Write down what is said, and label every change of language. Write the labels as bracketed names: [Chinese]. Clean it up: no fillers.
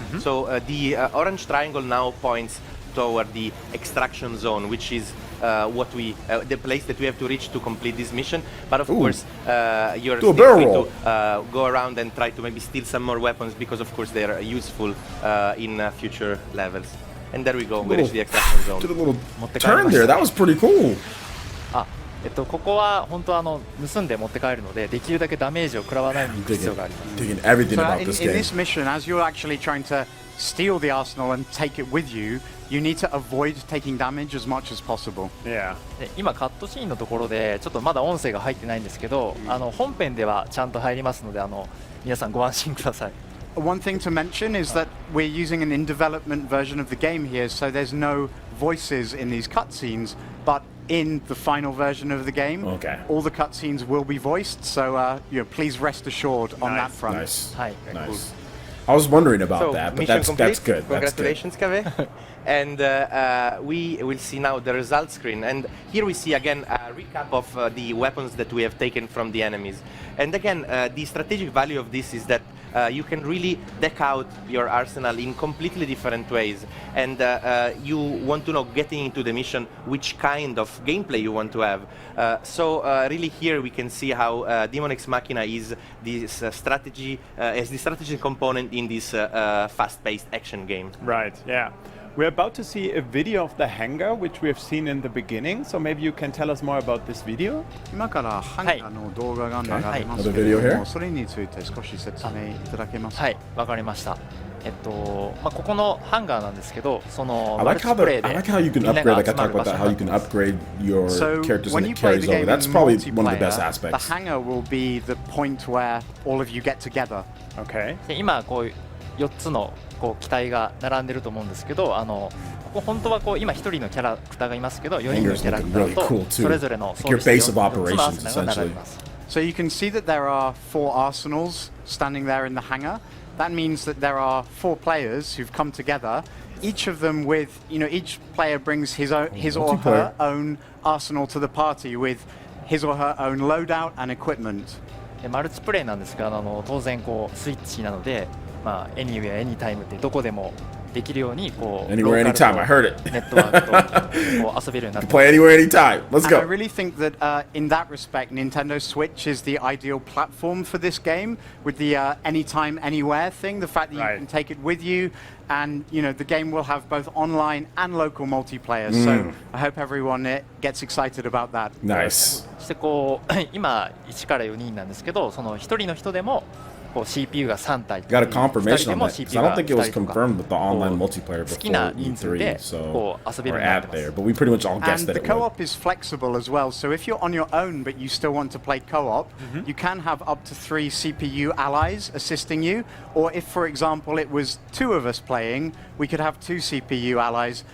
[English] So the orange triangle now points toward the extraction zone, which is what the place that we have to reach to complete this mission. But of course, you're still free to go around and try to maybe steal some more weapons because of course they are useful in future levels. And there we go, we reach the extraction zone. Did a little turn there, that was pretty cool. [Japanese] ここは本当盗んで持って帰るので、できるだけダメージを食らわないように行く必要があります。 [English] Digging everything about this game. In this mission, as you're actually trying to steal the arsenal and take it with you, you need to avoid taking damage as much as possible. [Japanese] で今カットシーンのところでちょっとまだ音声が入ってないんですけど、本編ではちゃんと入りますので、皆さんご安心ください。 [English] One thing to mention is that we're using an in-development version of the game here, so there's no voices in these cutscenes, but in the final version of the game, all the cutscenes will be voiced, so please rest assured on that front. Nice. I was wondering about that, but that's good. Congratulations, Cave. And we will see now the results screen. And here we see again a recap of the weapons that we have taken from the enemies. And again, the strategic value of this is that you can really deck out your arsenal in completely different ways. And you want to know, getting into the mission, which kind of gameplay you want to have. So really here we can see how Daemon X Machina is this strategy, as the strategy component in this fast-paced action game. Right, yeah. We're about to see a video of the hangar, which we have seen in the beginning. So maybe you can tell us more about this video. [Japanese] 今からハンガーの動画が流れますけれども、それについて少し説明いただけますか？はい、わかりました。ここのハンガーなんですけど、その [English] I like how you can upgrade. Like I talked about that, how you can upgrade your characters and it carries over. That's probably one of the best aspects. The hangar will be the point where all of you get together. Okay. [Japanese] で今こう4つのこう機体が並んでると思うんですけど、ここ本当はこう今1人のキャラクターがいますけど、4人のキャラクターとそれぞれの装備して4つのアーセナルが並びます。 [English] So you can see that there are 4 arsenals standing there in the hangar. that means that there are 4 players who've come together, each of them with, each player brings his or her own arsenal to the party with his or her own loadout and equipment. [Japanese] マルチプレイなんですが、当然スイッチなので、 [English] anywhere anytime [Japanese] ってどこでもできるように [English] anywhere anytime. I heard it. [Japanese] ネットワークと遊べるようになってます。 [English] Play anywhere anytime. Let's go. I really think that in that respect, Nintendo Switch is the ideal platform for this game with the anytime, anywhere thing. The fact that you can take it with you, and the game will have both online and local multiplayer. So I hope everyone gets excited about that. Nice. [Japanese] そして今1から4人なんですけど、その1人の人でもCPU が3体 [English] Got a confirmation on that. I don't think it was confirmed with the online multiplayer before E3, so we're at there. But we pretty much all guessed and that the co-op is flexible as well. So if you're on your own but you still want to play co-op, you can have up to 3 CPU allies assisting you. Or if, for example, it was 2 of us playing, we could have 2 CPU allies.